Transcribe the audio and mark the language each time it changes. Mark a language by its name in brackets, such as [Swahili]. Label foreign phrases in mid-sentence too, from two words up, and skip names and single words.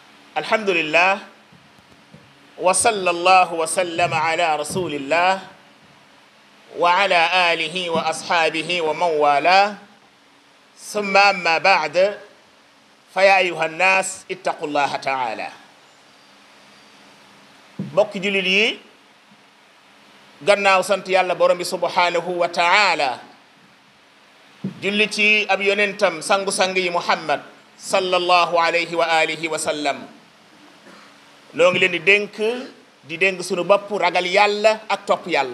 [Arabic] الحمد لله وصلى الله وسلم على رسول الله وعلى آله وأصحابه ومن والى ثم أما بعد فيا أيها الناس اتقوا الله تعالى. [Wolof] mbokki jullit yi gannaaw sant yàlla borom bi [Arabic] سبحانه وتعالى [Wolof] julli ci ab yonentam sangu-sang yi muhammad [Arabic] صلى الله عليه وعلى آله وسلم [Wolof] loo ngi leen di dénk sunu bopp ragal yàlla ak topp yàlla.